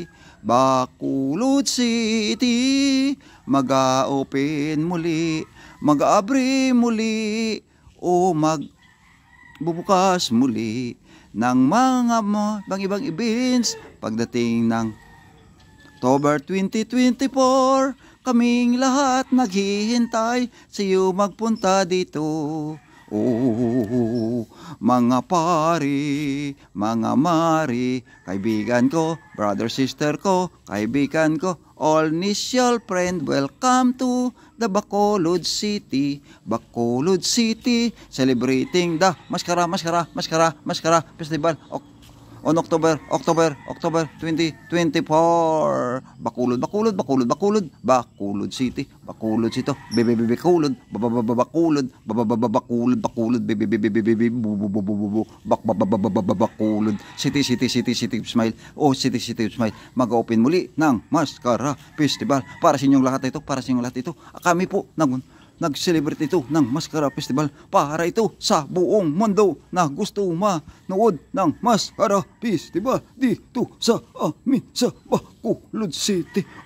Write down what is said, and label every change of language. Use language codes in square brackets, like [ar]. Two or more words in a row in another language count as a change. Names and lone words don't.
[tl] Bacolod City, mag-open muli, mag-abri muli, o magbubukas muli ng mga ibang events pagdating ng October 2024. Kaming lahat naghihintay sa iyo magpunta dito. Mga pari, mga mari, kaibigan ko, [en] brother, sister [tl] ko, kaibigan ko, [en] all initial friend, welcome to the Bacolod City. Bacolod City, celebrating the maskara festival on October 2024. Bacolod City, Bacolod City, Bacolod, Bacolod City, smile, smile. [tl] Mag-open muli ng maskara festival para sa inyong lahat ito, Kami po nag-celebrate ito ng maskara festival para ito sa buong mundo na gusto manood ng maskara festival dito sa amin sa Bacolod City.